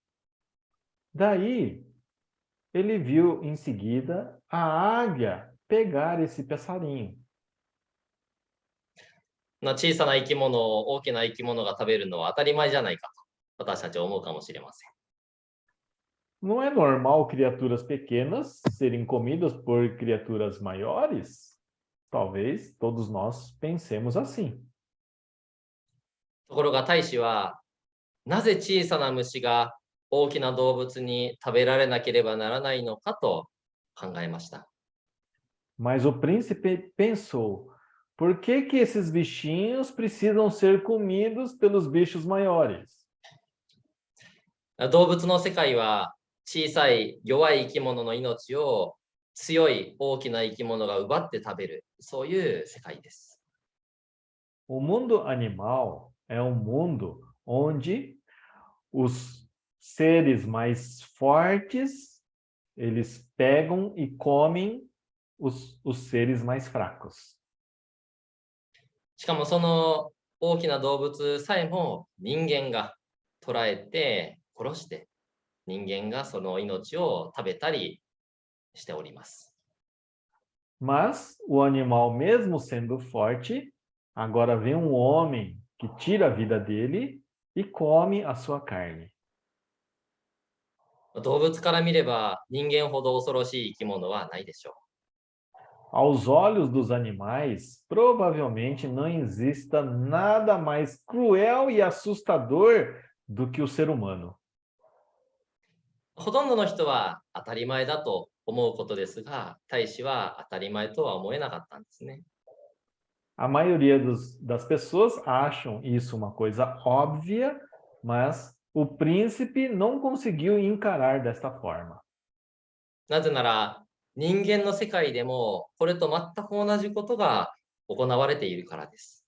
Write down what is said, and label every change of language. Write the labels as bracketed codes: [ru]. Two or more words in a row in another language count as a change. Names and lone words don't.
[pt] Daí, ele viu em seguida a águia pegar esse passarinho. [ja] 小さな生き物を大きな生き物が食べるのは当たり前じゃないかと私たちは思うかもしれません。 [pt] Não é normal criaturas pequenas serem comidas por criaturas maiores? Talvez todos nós pensemos assim. [ja] ところが大使は、なぜ小さな虫が大きな動物に食べられなければならないのかと考えました。 [pt] Mas o príncipe pensou: por que que esses bichinhos precisam ser comidos pelos bichos maiores? [ja] 動物の世界は小さい弱い生き物の命を強い大きな生き物が奪って食べる、そういう世界です。 [pt] O mundo animal é um mundo onde os seres mais fortes, eles pegam e comem os seres mais fracos. [ja] しかもその大きな動物さえも人間が捕らえて殺して人間がその命を食べたりしております。 [pt] Mas o animal, mesmo sendo forte, agora vem um homem que tira a vida dele e come a sua carne. [ja] 動物から見れば人間ほど恐ろしい生き物はないでしょう。 [pt] Aos olhos dos animais, provavelmente não exista nada mais cruel e assustador do que o ser humano. [ja] ほとんどの人は当たり前だと思うことですが、大使は当たり前とは思えなかったんですね。 [pt] A maioria das pessoas acham isso uma coisa óbvia, mas o príncipe não conseguiu encarar desta forma. [ja] なぜなら人間の世界でもこれと全く同じことが行われているからです。